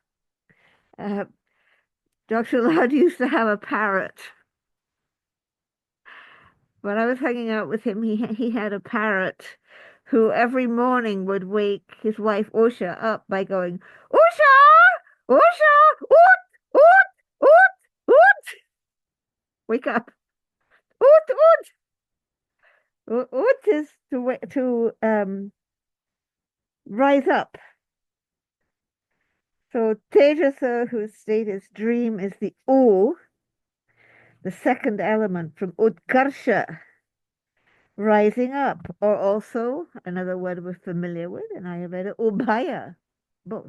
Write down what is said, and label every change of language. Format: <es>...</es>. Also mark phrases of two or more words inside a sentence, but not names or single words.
<en>Dr. Lad used to have a parrot. When I was hanging out with him, he had a parrot who every morning would wake his wife Usha up by going, Usha! Usha!</en> <hi>उठ! उठ! उठ! उठ!</hi> <en>Wake up.</en> <hi>उठ! उठ!</hi> <en>Oot is to rise up. So Tejasa, whose state is dream, is the O, the second element from Utkarsha, rising up, or also another word we're familiar with in Ayurveda, Ubhaya, both.</en>